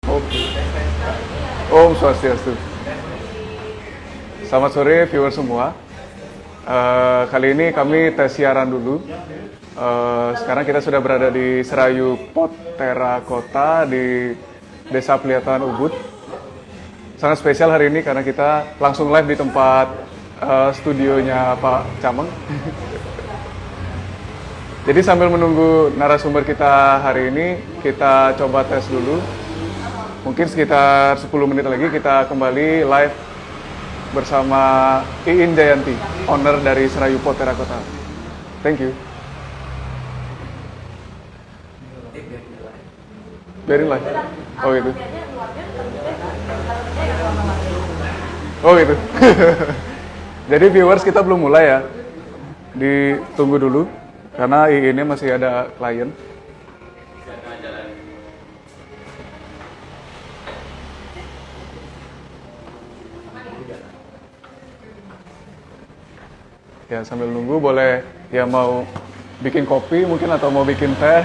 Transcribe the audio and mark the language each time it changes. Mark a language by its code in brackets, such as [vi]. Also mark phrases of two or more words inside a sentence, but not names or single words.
[id] Om Swastiastu. Selamat sore viewer semua. Kali ini kami tes siaran dulu. Sekarang kita sudah berada di Serayu Pot Terakota di Desa Pelihatan Ubud. Sangat spesial hari ini karena kita langsung live di tempat studionya Pak Cameng. Jadi sambil menunggu narasumber kita hari ini, kita coba tes dulu. Mungkin sekitar 10 menit lagi kita kembali live bersama Iin Jayanti, owner dari Serayu Pot Terakota. [en] Thank you. [id] Biarin live. Oh gitu. Oh gitu. Jadi viewers kita belum mulai ya. Ditunggu dulu. Karena ini masih ada klien. Ya sambil nunggu boleh ya mau bikin kopi mungkin atau mau bikin teh.